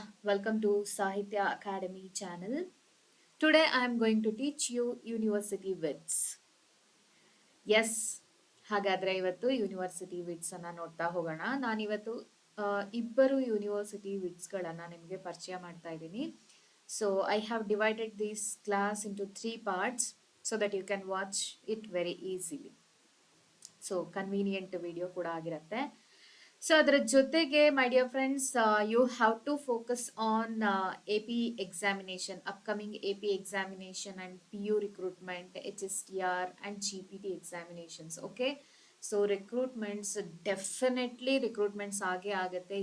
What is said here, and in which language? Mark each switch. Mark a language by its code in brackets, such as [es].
[en] Welcome to Sahithya Academy channel. Today I am going to teach you University Wits. [kn] Yes, ಹಾಗಾದ್ರೆ ಇವತ್ತು university wits ಅನ್ನ ನೋಡ್ತಾ ಹೋಗೋಣ. ನಾನಿವತ್ತು ಇಬ್ಬರು ಯೂನಿವರ್ಸಿಟಿ ವಿಟ್ಸ್ಗಳನ್ನ ನಿಮಗೆ ಪರಿಚಯ ಮಾಡ್ತಾ ಇದ್ದೀನಿ. [en] So I have divided this class into 3 parts so that you can watch it very easily. [kn] So convenient video ಕೂಡ ಆಗಿರುತ್ತೆ. [en] so [kn] ಅದರ ಜೊತೆಗೆ [en] My dear friends you have to focus on A P examination upcoming A P examination and P U recruitment HSTR and GPT examinations. [kn] Okay, so definitely recruitments ಆಗೇ ಆಗುತ್ತೆ.